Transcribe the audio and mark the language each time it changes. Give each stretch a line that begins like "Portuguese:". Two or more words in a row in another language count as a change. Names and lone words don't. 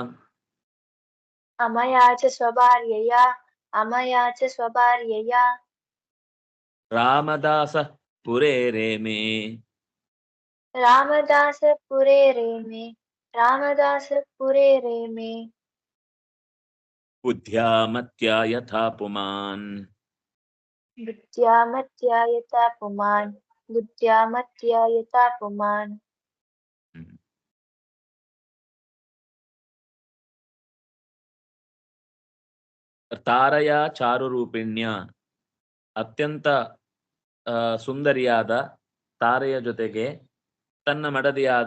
Sanskrit: ಅಮಯಾ ಚ ಸ್ವಭಾರ್ಯಯಾ ಅಮಯಾ ಚ ಸ್ವಭಾರ್ಯಯಾ ರಾಮದಾಸ ಪುರೇ ರೇಮೇ ರಾಮದಾಸ ಪುರೇ ರೇಮೆ ರಾಮದಾಸ ಪುರೇ ರೇಮೆ ಬುದ್ಧ್ಯಾ ಮತ್ಯಾ ಯಥಾ ಪುಮಾನ್ ಬುದ್ಧ್ಯಾ ಮತ್ಯಾ ಯಥಾ ಪುಮಾನ್ ಬುದ್ಧ್ಯಾ ಮತ್ಯಾ ಯಥಾ ಪುಮಾನ್. ತಾರಯ ಚಾರು ರೂಪಿಣ್ಯ
Kannada: ಅತ್ಯಂತ ಸುಂದರಿಯಾದ ತಾರೆಯ ಜೊತೆಗೆ ತನ್ನ ಮಡದಿಯಾದ